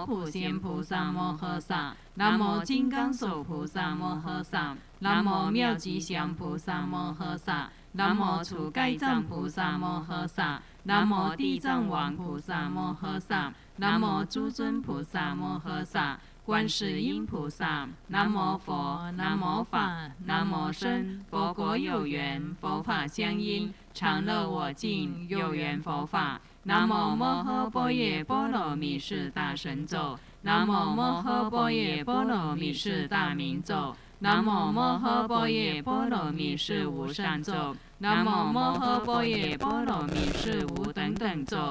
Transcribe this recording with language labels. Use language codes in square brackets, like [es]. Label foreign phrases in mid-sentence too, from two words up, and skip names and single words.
[zh] 普贤菩萨摩诃萨，南无金刚手菩萨摩诃萨，南无妙吉祥菩萨摩诃萨，南无除盖障菩萨摩诃萨，南无地藏王菩萨摩诃萨，南无诸尊菩萨摩诃萨, 观世音菩萨，南无佛，南无法，南无僧，佛国有缘，佛法相应，常乐我净，有缘佛法。南无摩诃般若波罗蜜是大神咒，南无摩诃般若波罗蜜是大明咒，南无摩诃般若波罗蜜是无上咒，南无摩诃般若波罗蜜是无等等咒。